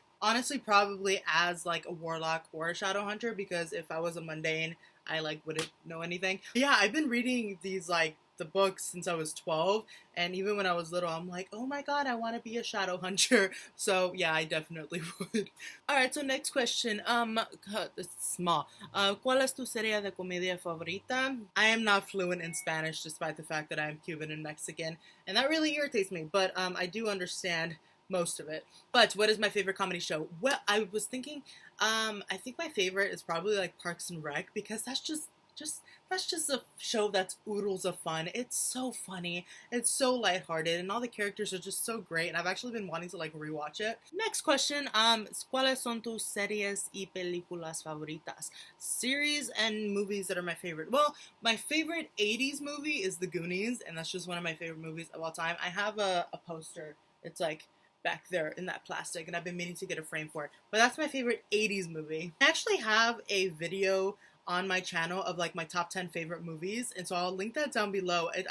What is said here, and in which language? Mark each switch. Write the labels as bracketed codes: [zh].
[en] Honestly, probably as like a warlock or a Shadowhunter, because if I was a mundane, I like wouldn't know anything. But yeah, I've been reading these like the books since I was 12, and even when I was little, I'm like, oh my god, I want to be a shadow hunter. So yeah, I definitely would. Alright, so next question, it's small. [es] ¿Cuál es tu serie de comedia favorita? [en] I am not fluent in Spanish, despite the fact that I am Cuban and Mexican, and that really irritates me, but I do understand most of it. But what is my favorite comedy show? Well, I was thinking, I think my favorite is probably like Parks and Rec, because that's just a show that's oodles of fun. It's so funny, it's so lighthearted, and all the characters are just so great, and I've actually been wanting to like rewatch it. Next question, [es] ¿cuáles son tus series y películas favoritas? [en] Series and movies that are my favorite. Well, my favorite 80s movie is The Goonies, and that's just one of my favorite movies of all time. I have a poster. It's like back there in that plastic, and I've been meaning to get a frame for it. But that's my favorite 80s movie. I actually have a video on my channel of like my top 10 favorite movies, and so I'll link that down below.